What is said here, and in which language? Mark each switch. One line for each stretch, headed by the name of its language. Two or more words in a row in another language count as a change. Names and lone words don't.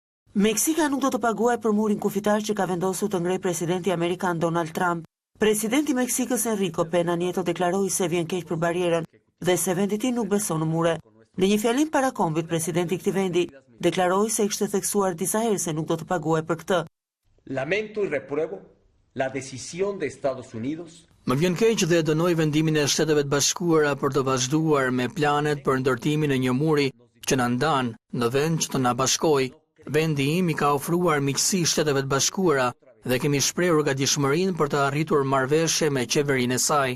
Albanian: Meksika nuk do të paguajë për murin kufitar që ka vendosur të ngrej presidenti amerikan Donald Trump. Presidenti i Meksikës Enrique Pena Nieto deklaroi se vjen keq për barierën dhe se vendi i tij nuk beson në mure. Në një fjalim para kombit, presidenti i këtij vendi deklaroi se kishte theksuar disa herë se nuk do të paguajë për këtë.
Spanish: Lamento y repruebo la decisión de Estados Unidos.
Albanian: Më vjen keq dhe dënoj vendimin e Shteteve të Bashkuara për të vazhduar me planet për ndërtimin e një muri që na ndan në vend që të na bashkojë. Vendi im i ka ofruar miqësi Shteteve të Bashkuara dhe kemi shprehur gatishmërinë për të arritur marrëveshje me qeverinë e saj.